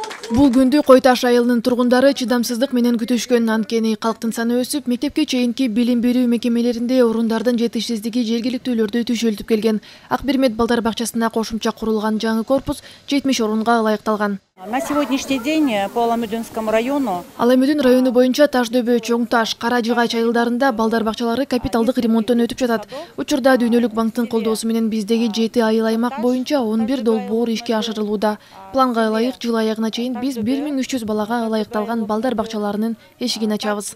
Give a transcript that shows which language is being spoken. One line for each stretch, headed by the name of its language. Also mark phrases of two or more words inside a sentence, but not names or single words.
Kyrgyz: Бул күндү Кой Таш айылынын тургундары чыдамсыздык менен күтүшкөн. Анткени калктын саны өсүп, мектепке чейинки билим берүү мекемелеринде орундардын жетишсиздиги жергиликтүүлөрдү түйшөлтүп келген. Акбермет балдар бакчасына кошумча курулган жаңы корпус 70 орунга ылайыкталган.
Russian: На сегодняшний день по Аламудинскому району
Kyrgyz: Аламудин району боюнча Таш-Дөбө, Чоң Таш, Кара Жыгач айылдарында балдар бакчалары капиталдык ремонттон өтүп жатат. Учурда Дүйнөлүк банктын колдоосу менен биздеги 7 айыл аймак боюнча 11 долбоор ишке ашырылууда. Планга ылайык жыл аягына чейин биз 1300 балага ылайыкталган балдар бакчаларынын эшигин ачабыз.